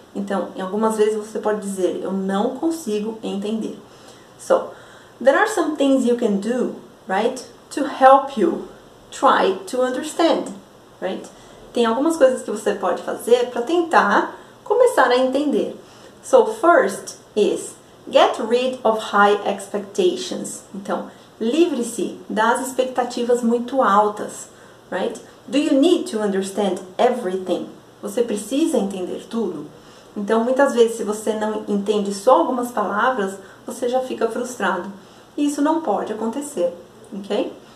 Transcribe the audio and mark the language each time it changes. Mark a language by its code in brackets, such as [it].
[pt] Então, em algumas vezes você pode dizer eu não consigo entender. [en] So, there are some things you can do, right, to help you try to understand, right? [pt] Tem algumas coisas que você pode fazer para tentar começar a entender. [en] So, first is get rid of high expectations. [pt] Então, livre-se das expectativas muito altas, right? [en] Do you need to understand everything? [pt] Você precisa entender tudo? Então, muitas vezes, se você não entende só algumas palavras, você já fica frustrado. E isso não pode acontecer, ok?